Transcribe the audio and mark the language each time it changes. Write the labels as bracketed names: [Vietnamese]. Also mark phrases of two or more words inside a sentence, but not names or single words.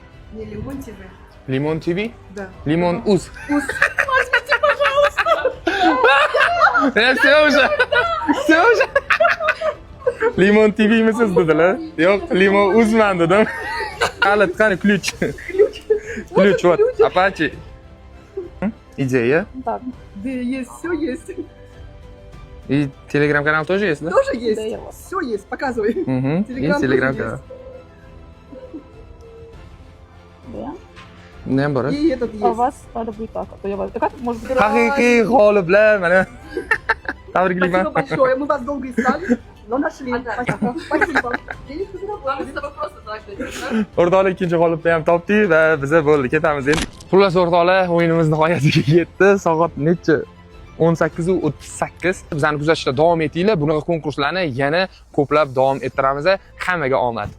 [Russian] Не Лимон ТВ. Limon TV? Да. Limon Uz. Возьмите, пожалуйста. Все уже. Все уже. [Uzbek] Limon TV'misiz dedilar. Yo'q, Limon Uzman dedim. [Russian] Qani ключ. Ключ вот. Apache. Идея. Так, Да, есть, все есть. И телеграм-канал тоже есть, да? Тоже Да, есть. я вас. Все есть, показывай. Угу. И Телеграм тоже телеграм-канал. да. [Uzbek] Ne bor? [Russian] И этот А у есть. вас надо будет так, а то я вас... Как может быть? [Uzbek] Haqiqiy g'oliblar mana. [Russian] Спасибо [Uzbek] Tabriklayman. [Russian] большое. Мы вас долго искали, но нашли. Спасибо. Спасибо. Денежка Вам с заработали. тобой просто так дадим, [Uzbek] O'rtoqlar ikkinchi g'olibni ham topdik va biza bo'ldi, ketamiz endi. Xullas o'rtoqlar, o'yinimiz nihoyasiga yetdi. Soat necha? 18:38. Bizani kuzatishda davom etinglar. Bunaqa konkurslarni yana ko'plab davom ettiramiz. Hammaga omad.